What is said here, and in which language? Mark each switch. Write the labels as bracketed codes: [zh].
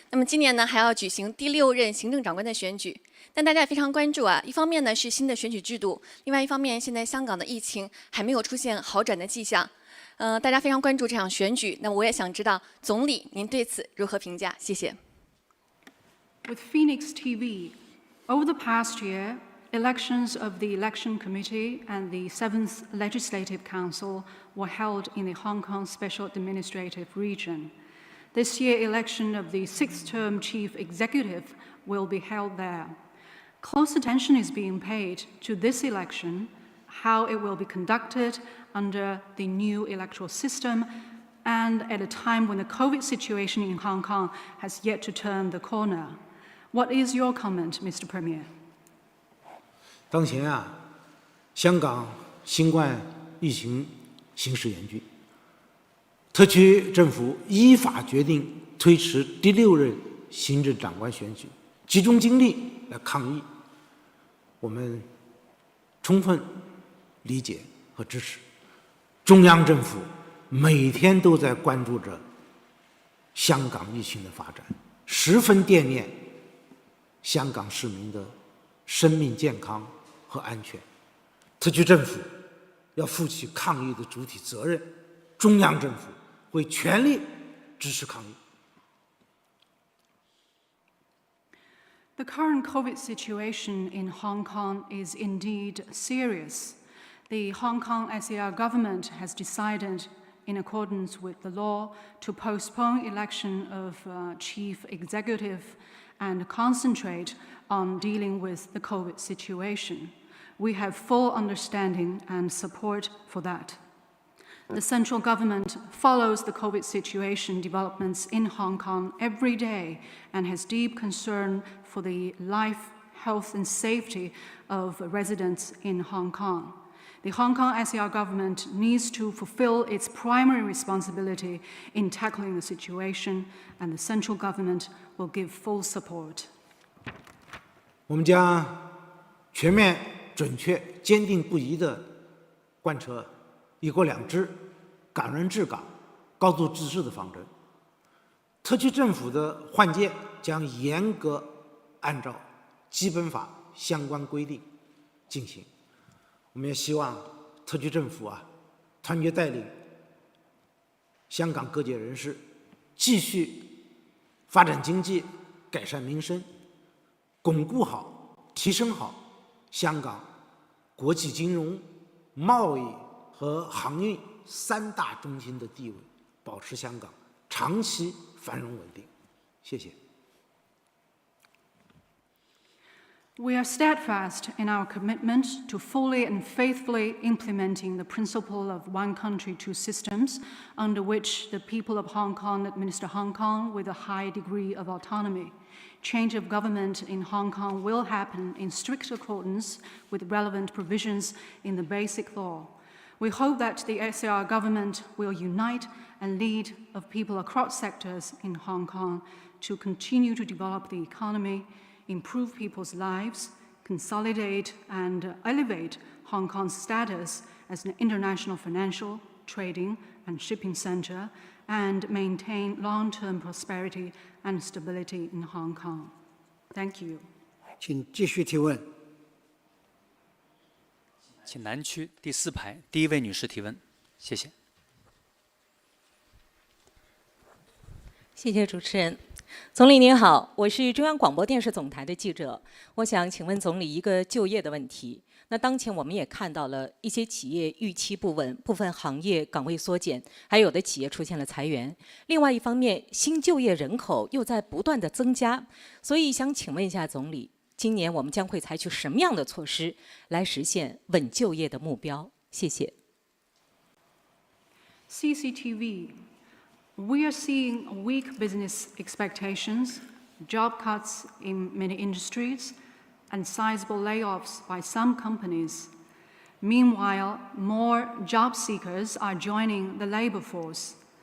[zh] 那么今年呢还要举行第6任行政长官的选举。但大家也非常关注啊，一方面呢是新的选举制度，另外一方面现在香港的疫情还没有出现好转的迹象。大家非常关注这场选举。那么我也想知道，总理您对此如何评价？谢谢。 [en] With Phoenix TV, over the past year, elections of the Election Committee and the 7th Legislative Council were held in the Hong Kong Special Administrative Region. This year, election of the 6th-term Chief Executive will be held there. Close attention is being paid to this election, how it will be conducted under the new electoral system, and at a time when the COVID situation in Hong Kong has yet to turn the corner. What is your comment, Mr. Premier? [zh] 当前啊，香港新冠疫情形势严峻，特区政府依法决定推迟第6任行政长官选举，集中精力来抗疫，我们充分理解和支持。中央政府每天都在关注着香港疫情的发展，十分惦念香港市民的生命健康和安全。特区政府要负起抗疫的主体责任，中央政府会全力支持抗疫。 [en] The current COVID situation in Hong Kong is indeed serious. The Hong Kong SAR government has decided, in accordance with the law, to postpone election of chief executive and concentrate on dealing with the COVID situation. We have full understanding and support for that. The central government follows the COVID situation developments in Hong Kong every day and has deep concern for the life, health, and safety of residents in Hong Kong. The Hong Kong SAR government needs to fulfill its primary responsibility in tackling the situation, and the central government will give full support. [zh] 我们将全面、准确、坚定不移地贯彻一国两制、港人治港、高度自治的方针。特区政府的换届将严格按照基本法相关规定进行。我们也希望特区政府团结带领香港各界人士，继续发展经济、改善民生，巩固好、提升好香港国际金融、贸易和航运3大中心的地位，保持香港长期繁荣稳定。谢谢。 [en] We are steadfast in our commitment to fully and faithfully implementing the principle of one country, two systems, under which the people of Hong Kong administer Hong Kong with a high degree of autonomy. Change of government in Hong Kong will happen in strict accordance with relevant provisions in the Basic Law. We hope that the SAR government will unite and lead of people across sectors in Hong Kong to continue to develop the economy, improve people's lives, consolidate and elevate Hong Kong's status as an international financial, trading and shipping center, and maintain long-term prosperity and stability in Hong Kong. Thank you. [zh] 请继续提问。请南区第4排第1位女士提问，谢谢。谢谢主持人。总理您好，我是中央广播电视总台的记者，我想请问总理一个就业的问题。那当前我们也看到了一些企业预期不稳，部分行业岗位缩减，还有的企业出现了裁员。另外一方面，新就业人口又在不断的增加，所以想请问一下总理，今年我们将会采取什么样的措施来实现稳就业的目标？谢谢。 [en] CCTV. We are seeing weak business expectations, job cuts in many industries, and sizable layoffs by some companies. Meanwhile, more job seekers are joining the labor force.